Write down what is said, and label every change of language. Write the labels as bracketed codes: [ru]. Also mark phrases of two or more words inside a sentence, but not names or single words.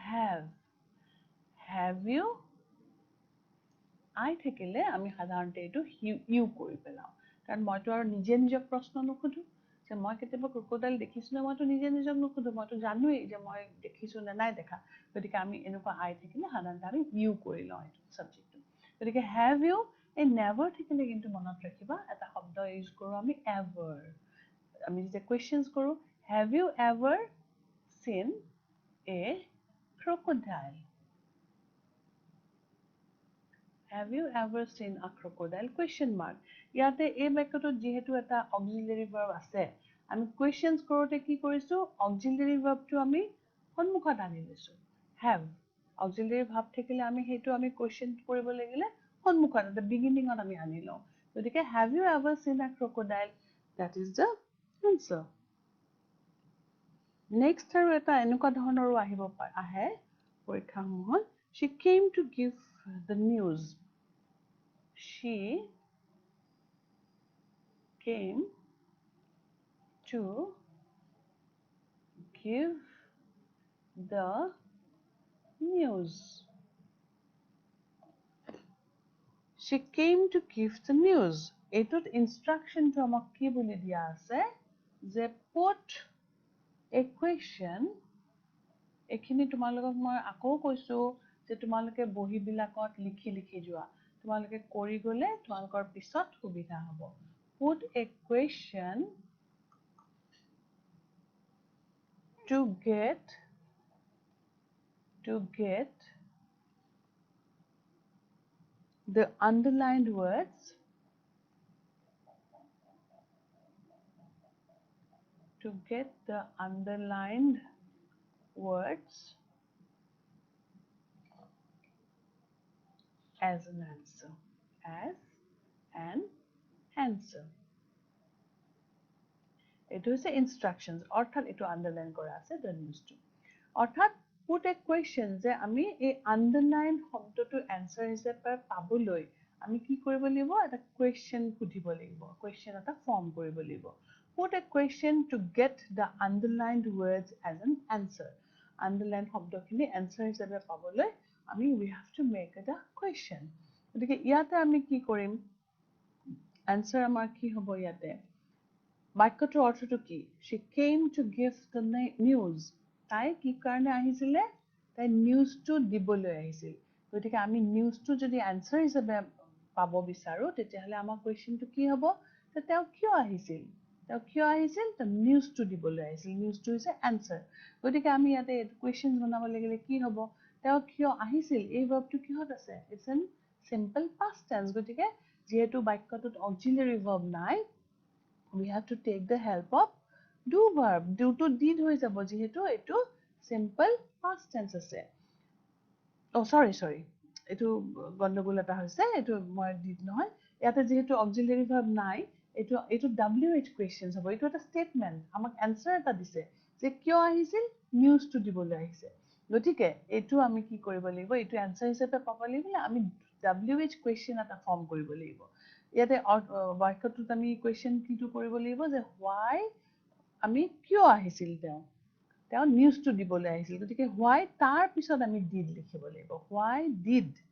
[en] have you [as] I থাকিলে আমি সাধাৰণতে এইটো you কৰি পেলাও কাৰণ মইতো আৰু নিজক প্ৰশ্ন নুসুধো যে মই কেতিয়াবা ক্ৰকডাইল দেখিছো না মইতো নিজক নুসুধো মইতো জানোই যে মই দেখিছো না নাই দেখা গতিকে আমি এনেকুৱা I থাকিলে সাধাৰণতে আমি you কৰি লওঁ এইটো সাবজেক্টটো গতিকে [en] have you [as] এই never থাকিলে কিন্তু মনত ৰাখিবা এটা শব্দ ইউজ কৰো আমি ever আমি যেতিয়া questions কৰো [en] have you ever seen a crocodile Have you ever seen a crocodile? Question mark. [as] ইয়াতে এই বাক্যটোত যেহেতু এটা [en] auxiliary verb [as] আছে আমি questions কৰোতে কি কৰিছো [en] auxiliary verb [as] টো আমি সন্মুখত আনি লৈছো [en] have auxiliary verb [as] থাকিলে আমি হেতু আমি question কৰিব লাগিলে সন্মুখত [en] the beginning [as] ত আমি আনি লওঁ গতিকে [en] have you ever seen a crocodile that is the answer next [as] আৰু এটা এনেকুৱা ধৰণৰো আহে পৰীক্ষাসমূহত [en] she came to give the news she came to give the news. She came to give the news. [as] এইটোত [en] instruction to [as] আমাক কি বুলি দিয়া আছে যে put [en] a question [as] এখিনি তোমালোকক মই আকৌ কৈছো যে তোমালোকে বহি বিলাকত লিখি যোৱা তোমালোকে কৰি গলে তোমালোকৰ পিছত সুবিধা হ'ব [en] put a question to get the underlined words as an answer [as] এইটো হৈছে instructions অৰ্থাৎ এইটো underline কৰা আছে [en] the news [as] টো অৰ্থাৎ [en] put a question [as] যে আমি এই underline শব্দটো answer হিচাপে পাবলৈ আমি কি কৰিব লাগিব এটা question সুধিব লাগিব question এটা form কৰিব লাগিব [en] put a question to get the underlined words as an answer [as] underline শব্দখিনি answer হিচাপে পাবলৈ আমি [en] we have to make it a question [as] গতিকে ইয়াতে আমি কি কৰিম answer আমাৰ কি হ'ব ইয়াতে বাক্যটোৰ অৰ্থটো কি [en] she came to give the [as] news তাই কি কাৰণে আহিছিলে তাই নিউজটো দিবলৈ আহিছিল গতিকে আমি নিউজটো যদি আনসাৰ হিচাপে পাব বিচাৰো তেতিয়াহলে আমাৰ কোৱেশ্চনটো কি হ'ব তেওঁ কিয় আহিছিল তো নিউজটো দিবলৈ আহিছিল নিউজটো হৈছে আনসাৰ গতিকে আমি ইয়াতে কোৱেশ্চন বনাব লাগিলে কি হ'ব তেওঁ কিয় আহিছিল এই ভাৰ্বটো কিহত আছে [en] its an simple past tense [as] গতিকে যেহেতু বাক্যটোত [en] auxiliary verb [as] নাই [en] we have to take the help of do verb do to did [as] হৈ যাব যেহেতু এটো [en] simple past tense [as] আছে [en] oh sorry [as] এটো গণ্ডগোল এটা হৈছে এটো মই did নহয় ইয়াতে যেহেতু [en] auxiliary verb [as] নাই এটো [en] wh questions [as] হ'ব এটো এটা statement আমাক answer এটা দিছে যে কিয় আহিছিল [en] news to [as] দিবলৈ আহিছে গতিকে এটো আমি কি কৰিব লাগিব এটো answer হিচাপে পাব লাগিব আমি [en] wh question [as] এটা ফৰ্ম কৰিব লাগিব ইয়াতে বাক্যটোত আমি কোৱেশ্চন কিটো কৰিব লাগিব যে why আমি কিয় আহিছিল তেওঁ নিউজটো দিবলৈ আহিছিল গতিকে why তাৰ পিছত আমি did লিখিব লাগিব [en] why did